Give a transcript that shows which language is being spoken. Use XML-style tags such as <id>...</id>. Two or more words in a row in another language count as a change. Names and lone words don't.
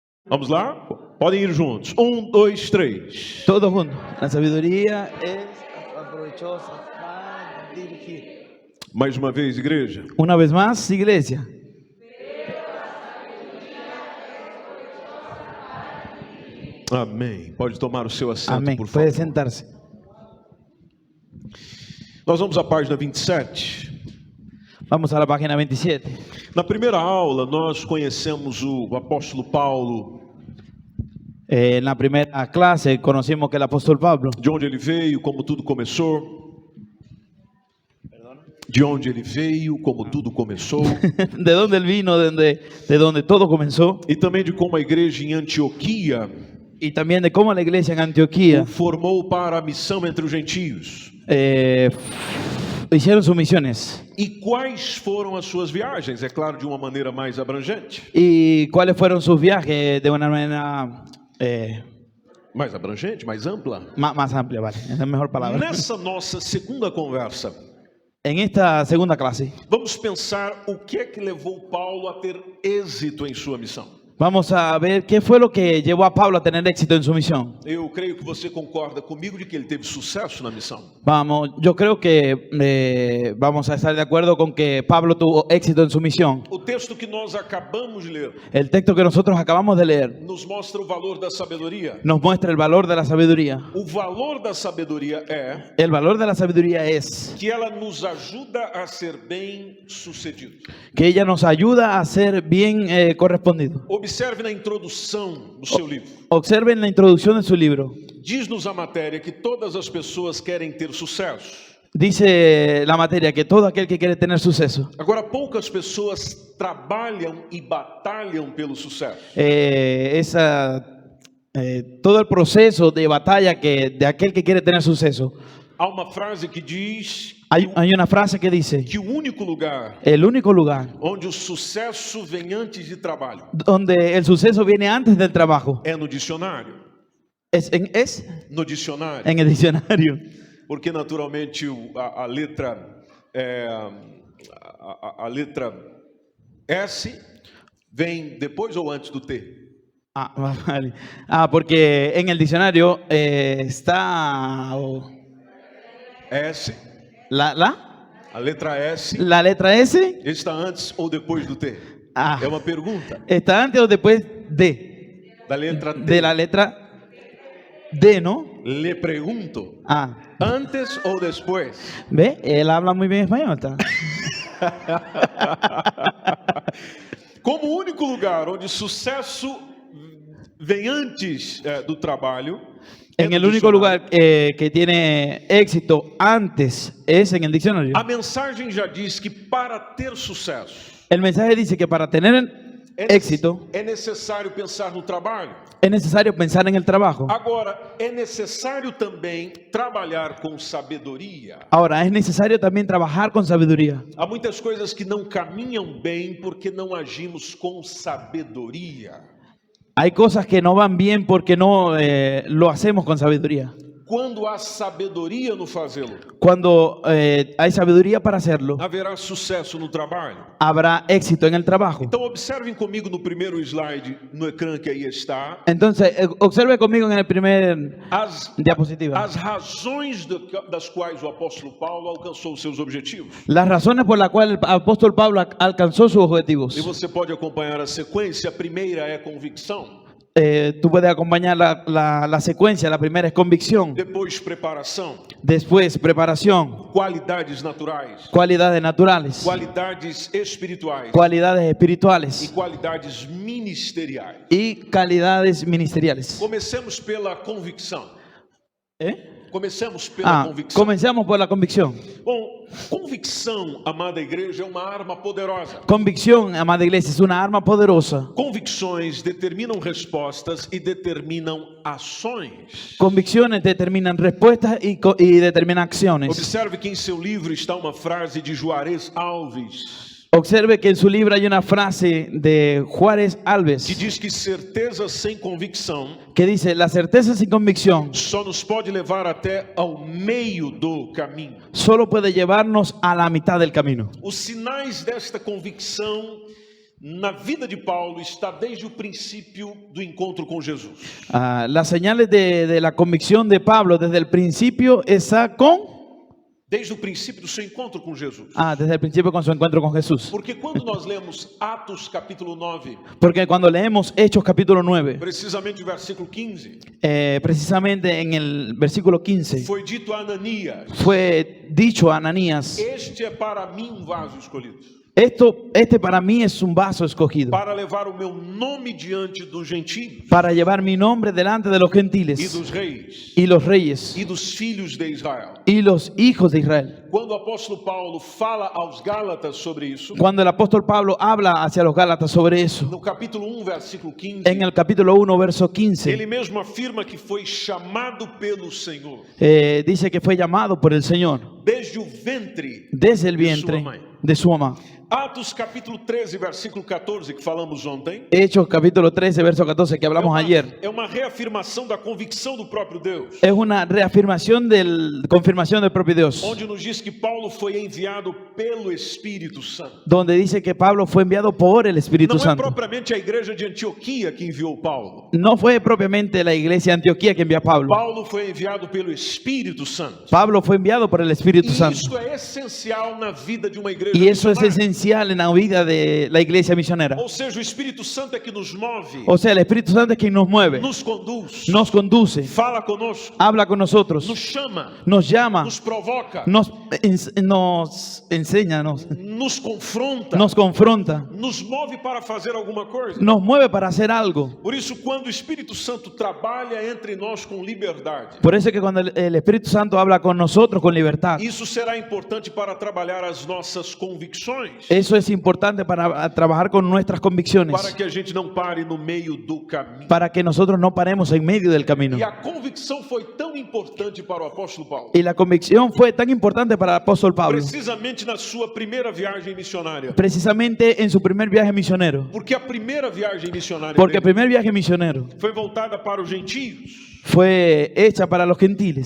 <pt>Vamos lá? Podem ir juntos. 1, 2, 3.</pt> <es>Todos juntos. La sabiduría es provechosa para dirigir.</es> <pt>Mais uma vez, igreja.</pt> <es>Una vez más, iglesia.</es> <pt>Amém. Pode tomar o seu assento,</pt> <es>Amén.</es> <pt>por favor.</pt> <es>Puede sentarse.</es> <pt>Nós vamos à página 27.</pt> <es>Vamos a la página 27.</es> <pt>Na primeira aula, nós conhecemos o apóstolo Paulo,</pt> <es>En la primera clase conocimos que el apóstol Pablo,</es> <pt>de onde ele veio, como tudo começou. De onde ele veio, como tudo começou.</pt> <es>de dónde él vino, de donde todo comenzó,</es> <pt>E também de como a igreja em Antioquia</pt> <es>y también de cómo la iglesia en Antioquía</es> <pt>o formou para a missão entre os gentios.</pt> <es>hicieron sus misiones.</es> <pt>E quais foram as suas viagens? É claro, de uma maneira mais abrangente.</pt> <es>¿Y cuáles fueron sus viajes de una manera</es> <pt>Mais abrangente, mais ampla.</pt> <es>más amplia? Vale, esa es la mejor palabra.</es> <pt>Nessa nossa segunda conversa,</pt> <es>En esta segunda clase</es> <pt>vamos pensar o que é que levou Paulo a ter êxito em sua missão.</pt> <es>vamos a ver qué fue lo que llevó a Pablo a tener éxito en su misión.</es> <pt>Eu creio que você concorda comigo de que ele teve sucesso na missão.</pt> <es>Vamos, yo creo que vamos a estar de acuerdo con que Pablo tuvo éxito en su misión.</es> <pt>O texto que nós acabamos de ler</pt> <es>El texto que nosotros acabamos de leer</es> <pt>nos mostra o valor da sabedoria.</pt> <es>nos muestra el valor de la sabiduría.</es> <pt>O valor da sabedoria é</pt> <es>El valor de la sabiduría es</es> <pt>que ela nos ajuda a ser bem-sucedidos.</pt> <es>que ella nos ayuda a ser bien correspondido.</es> <pt>Observe na introdução do seu livro.</pt> <es>Observen la introducción de su libro.</es> <pt>Diz-nos a matéria que todas as pessoas querem ter sucesso.</pt> <es>Dice la materia que todo aquel que quiere tener suceso.</es> <pt>Agora, poucas pessoas trabalham e batalham pelo sucesso.</pt> <es>Todo el proceso de batalla de aquel que quiere tener suceso.</es> <pt>Há uma frase que diz</pt> <es>Hay una frase que dice,</es> <pt>que o único lugar</pt> <es>el único lugar</es> <pt>onde o sucesso vem antes de trabalho</pt> <es>donde el suceso viene antes del trabajo</es> <pt>é no dicionário.</pt> <es>es</es> <pt>No dicionário.</pt> <es>en el diccionario.</es> <pt>Porque naturalmente a letra a letra S vem depois ou antes do T?</pt> <es>Vale. Porque en el diccionario está S. la</es> <pt>A letra S</pt> <es>letra S</es> <pt>está antes ou depois do T? É uma pergunta.</pt> <es>está antes o después</es> <pt>Da letra T.</pt> <es>de la letra D, ¿no?</es> <pt>Le pergunto. Ah, Antes ou depois?</pt> <es>¿ve? Él habla muy bien español.</es> <pt>Como o único lugar onde sucesso vem antes do trabalho,</pt> <es>En el único lugar que tiene éxito antes es en el diccionario.</es> <pt>a mensagem já diz que para ter sucesso</pt> <es>El mensaje dice que para tener éxito</es> <pt>é necessário pensar no trabalho.</pt> <es>es necesario pensar en el trabajo.</es> <pt>Agora, é necessário também trabalhar com sabedoria.</pt> <es>Ahora, es necesario también trabajar con sabiduría.</es> <pt>Há muitas coisas que não caminham bem porque não agimos com sabedoria.</pt> <es>Hay cosas que no van bien porque no lo hacemos con sabiduría.</es> <pt>Quando há sabedoria no fazê-lo,</pt> <es>Cuando hay sabiduría para hacerlo,</es> <pt>haverá sucesso no trabalho.</pt> <es>habrá éxito en el trabajo.</es> <pt>Então observem comigo no primeiro slide no ecrã que aí está</pt> <es>Entonces, observe conmigo en el primer</es> <pt>as</pt> <es>diapositiva</es> <pt>razões das quais o apóstolo Paulo alcançou os seus objetivos.</pt> <es>las razones por las cuales el apóstol Pablo alcanzó sus objetivos.</es> <pt>E você pode acompanhar a sequência. A primeira é convicção,</pt> <es>Tú puedes acompañar la secuencia. La primera es convicción,</es> <pt>depois preparação,</pt> <es>después preparación,</es> <pt>qualidades naturais,</pt> <es>cualidades naturales,</es> <pt>qualidades espirituais</pt> <es>cualidades</es> <pt>e</pt> <es>espirituales</es> <pt>qualidades ministeriais.</pt> <es>y calidades ministeriales.</es> <pt>Comecemos pela convicção. Comecemos pela convicção.</pt> <es>Comenzamos por la convicción.</es> <pt>Bom, convicção, amada igreja, é uma arma poderosa.</pt> <es>Convicción, amada iglesia, es una arma poderosa.</es> <pt>Convicções determinam respostas e determinam ações.</pt> <es>Convicciones determinan respuestas y determinan acciones.</es> <pt>Observe que em seu livro está uma frase de Juarez Alves,</pt> <es>Observe que en su libro hay una frase de Juárez</es> <pt>que</pt> <es>Alves</es> <pt>diz que certeza sem convicção</pt> <es>que dice: la certeza sin convicción</es> <pt>só nos pode levar até ao meio do caminho.</pt> <es>solo puede llevarnos a la mitad del camino.</es> <pt>Os sinais desta convicção na vida de Paulo está desde o princípio do encontro com Jesus.</pt> <es>Las señales de la convicción de Pablo desde el principio está</es> <pt>Desde o princípio do seu encontro com Jesus.</pt> <es>desde el principio con su encuentro con Jesús.</es> <pt>Porque quando nós lemos Atos capítulo 9,</pt> <es>Porque cuando leemos Hechos capítulo 9,</es> <pt>precisamente o versículo 15,</pt> <es>precisamente en el versículo 15,</es> <pt>foi dito a Ananias:</pt> <es>fue dicho a Ananías,</es> <pt>este é para mim um vaso escolhido,</pt> <es>este para mí es un vaso escogido,</es> <pt>para levar o meu nome diante dos gentios</pt> <es>para llevar mi nombre delante de los</es> <pt>e</pt> <es>gentiles</es> <pt>dos reis</pt> <es>y los reyes</es> <pt>e dos filhos de Israel.</pt> <es>y los hijos de Israel.</es> <pt>Quando o apóstolo Paulo fala aos Gálatas sobre isso,</pt> <es>Cuando el apóstol Pablo habla hacia los Gálatas sobre eso,</es> <pt>no capítulo 1, versículo 15,</pt> <es>en el capítulo 1, verso 15,</es> <pt>ele mesmo afirma que foi chamado pelo Senhor</pt> <es>dice que fue llamado por el Señor</es> <pt>desde o ventre</pt> <es>desde el</es> <pt>de sua</pt> <es>vientre</es> <pt>mãe.</pt> <es>de su mamá.</es> <pt>Atos capítulo 13, versículo 14, que falamos ontem,</pt> <es>Hechos capítulo 13, verso 14, que hablamos ayer,</es> <pt>é uma reafirmação da convicção do próprio Deus,</pt> <es>es una reafirmación confirmación del propio Dios,</es> <pt>onde nos diz que Paulo foi enviado pelo Espírito Santo.</pt> <es>donde dice que Pablo fue enviado por el Espíritu</es> <pt>Não é</pt> <es>Santo.</es> <pt>propriamente a igreja de Antioquia que enviou Paulo.</pt> <es>No fue propiamente la iglesia de Antioquía que envió a Pablo.</es> <pt>Paulo foi enviado pelo Espírito Santo.</pt> <es>Pablo fue enviado por el Espíritu</es> <pt>E</pt> <es>Santo.</es> <pt>isso é essencial na vida de uma igreja</pt> <es>Y eso es</es> <pt>missionária.</pt> <es>esencial en la vida de la iglesia misionera.</es> <pt>Ou seja, o Espírito Santo é que nos move,</pt> <es>O sea, el Espíritu Santo es quien nos mueve,</es> <pt>nos conduz,</pt> <es>nos conduce,</es> <pt>fala conosco,</pt> <es>habla con nosotros,</es> <pt>nos chama,</pt> <es>nos llama,</es> <pt>nos provoca,</pt> <es>nos enseña,</es> <pt>nos confronta,</pt> <es>nos confronta,</es> <pt>nos move para fazer alguma coisa.</pt> <es>nos mueve para hacer algo.</es> <pt>Por isso, quando o Espírito Santo trabalha entre nós com liberdade,</pt> <es>Por eso es que cuando el Espíritu Santo habla con nosotros con libertad,</es> <pt>isso será importante para trabalhar as nossas convicções,</pt> <es>eso es importante para trabajar con nuestras convicciones,</es> <pt>para que a gente não pare no meio do caminho.</pt> <es>para que nosotros no paremos en medio del camino.</es> <pt>E a convicção foi tão importante para o apóstolo Paulo,</pt> <es>Y la convicción fue tan importante para el apóstol Pablo,</es> <pt>precisamente na sua primeira viagem missionária.</pt> <es>precisamente en su primer viaje misionero.</es> <pt>Porque a primeira viagem missionária</pt> <es>Porque el</es> <pt>dele</pt> <es>primer viaje misionero</es> <pt>foi voltada para os gentios.</pt> <es>fue hecha para los gentiles.</es>